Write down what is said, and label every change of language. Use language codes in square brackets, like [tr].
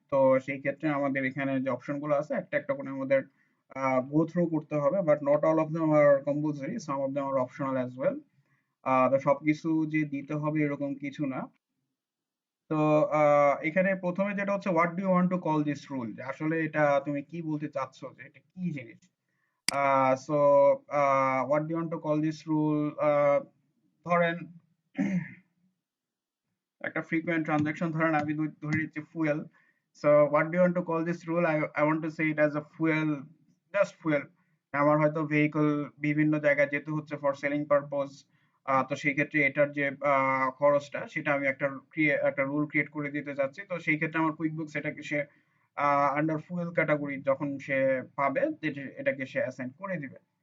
[bn] তো সেই ক্ষেত্রে আমাদের এখানে যে অপশনগুলো আছে একটা একটা করে আমাদের গো থ্রু করতে হবে, [en] But not all of them are compulsory, some of them are optional as well. [bn] তো সবকিছু যে দিতে হবে এরকম কিছু না। তো এখানে প্রথমে যেটা হচ্ছে [en] what do you want to call this rule, [bn] আসলে এটা তুমি কি বলতে চাচ্ছ, যে এটা কি জিনিস। [en] So what do you want to call this rule? [bn] ধরেন একটা [en] frequent transaction [bn] ধরেন আমি ধরে নিচ্ছি fuel. [en] So what do you want to call this rule? I want to say it as a fuel, just fuel. [bn] আমার হয়তো vehicle বিভিন্ন জায়গায় যেতে হচ্ছে [en] for selling purpose, [bn] তো সেই ক্ষেত্রে এটার যে খরচটা সেটা আমি একটা রুল ক্রিয়েট করে দিতে চাচ্ছি। তো সেই ক্ষেত্রে আমার কুইকবুক সেটাকে সে আন্ডার ফুয়েল ক্যাটাগরি যখন সে পাবে এটাকে সে অ্যাসাইন করে দিবে।